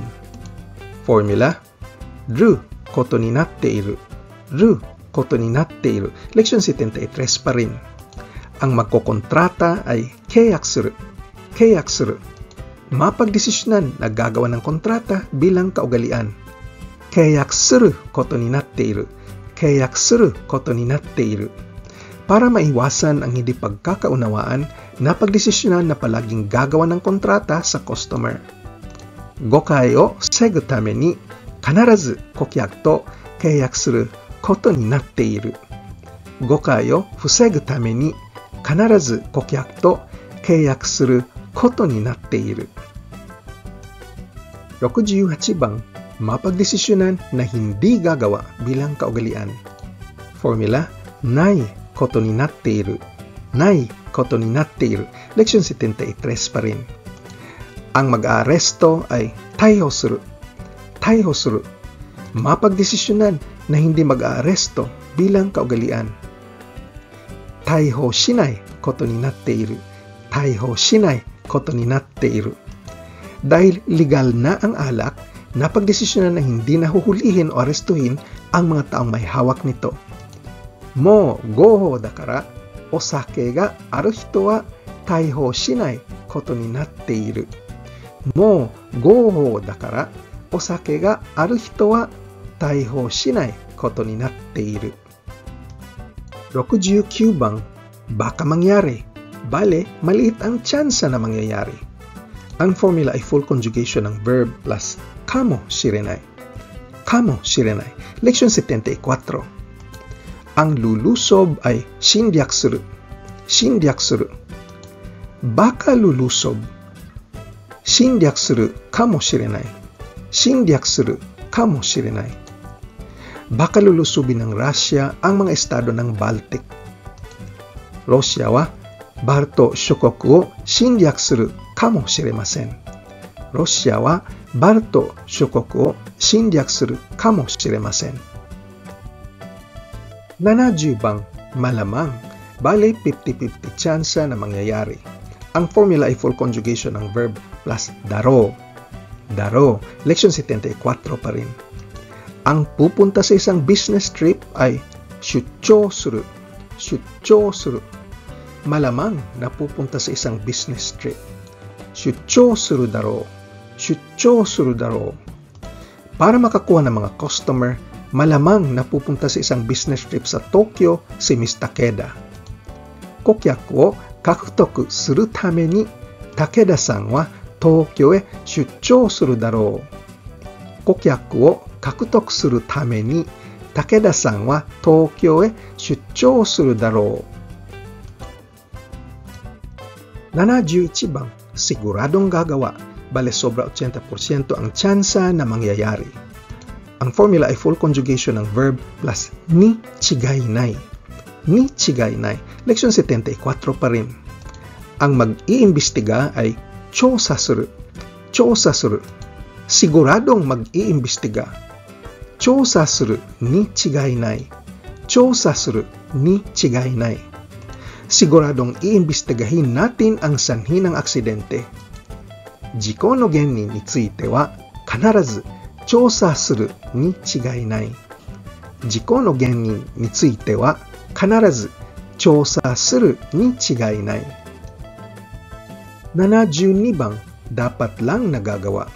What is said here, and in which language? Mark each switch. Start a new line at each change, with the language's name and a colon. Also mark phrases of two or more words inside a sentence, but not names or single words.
Filipino: Formula,
Japanese: ることになっている. ることになっている.
Filipino: Leksyon 73 pa rin. Ang magkokontrata ay
Japanese: 契約する. 契約する.
Filipino: Mapagdesisyonan na gagawa ng kontrata bilang kaugalian.
Japanese: 契約することになっている。契約することになっている.
Filipino: Para maiwasan ang hindi pagkakaunawaan, napagdesisyonan na palaging gagawa ng kontrata sa customer.
Japanese: 誤解を防ぐために必ず顧客と契約することになっている. 誤解を防ぐために必ず顧客と契約することになっている.
Filipino: 68 bang, mapagdesisyonan na hindi gagawa bilang kaugalian. Formula,
Japanese: ないことになっている. ないことになっている.
Filipino: Leksyon 73 pa rin. Ang mag-aaresto ay
Japanese: 逮捕する. 逮捕する.
Filipino: Mapagdesisyonan na hindi mag-aaresto bilang kaugalian.
Japanese: 逮捕しないことになっている. 逮捕しないことになっている.
Filipino: Dahil legal na ang alak, napagdesisyonan na hindi nahuhulihin o arestuhin ang mga taong may hawak nito.
Japanese: もう合法だからお酒がある人は逮捕しないことになっている. もう合法だからお酒がある人は逮捕しないことになっている.
Filipino: 69 bang, baka mangyari. Bale, maliit ang tsansa na mangyayari. Ang formula ay
English: full conjugation
Filipino: ng verb plus
Japanese: かもしれない. かもしれない.
Filipino: Leksyon 74. Ang lulusob ay
Japanese: 侵略する. 侵略する.
Filipino: Baka lulusob.
Japanese: 侵略するかもしれない. 侵略するかもしれない.
Filipino: Baka lulusubin ng Russia ang mga estado ng Baltic.
Japanese: ロシアはバルト諸国を侵略するかもしれません. ロシアはバルト諸国を侵略するかもしれません.
Filipino: 70 bang, malamang. Bale, 50-50 tsansa na mangyayari. Ang formula ay
English: full conjugation
Filipino: ng verb plus daro.
Japanese: だろう.
Filipino: Leksyon 74 pa rin. Ang pupunta sa isang
English: business trip
Filipino: ay
Japanese: 出張する. 出張する.
Filipino: Malamang na pupunta sa isang
English: business trip.
Japanese: 出張するだろう。出張するだろう.
Filipino: Para makakuha ng mga customer, malamang na pupunta sa isang
English: business trip
Filipino: sa Tokyo si Ms. Takeda.
Japanese: 顧客を獲得するために武田さんは東京へ出張するだろう. 顧客を獲得するために武田さんは東京へ出張するだろう.
Filipino: 71 bang, siguradong gagawa. Bale, sobra 80% ang tsansa na mangyayari. Ang formula ay
English: full conjugation
Filipino: ng verb plus
Japanese: に違いない. に違いない.
Filipino: Leksyon 74 pa rin. Ang mag-iimbestiga ay
Japanese: 調査する. 調査する.
Filipino: Siguradong mag-iimbestiga.
Japanese: 調査するに違いない。調査するに違いない.
Filipino: Siguradong iimbestigahin natin ang sanhi ng aksidente.
Japanese: 事故の原因については必ず調査するに違いない. 事故の原因については必ず調査するに違いない.
Filipino: 72 bang, dapat lang nagagawa.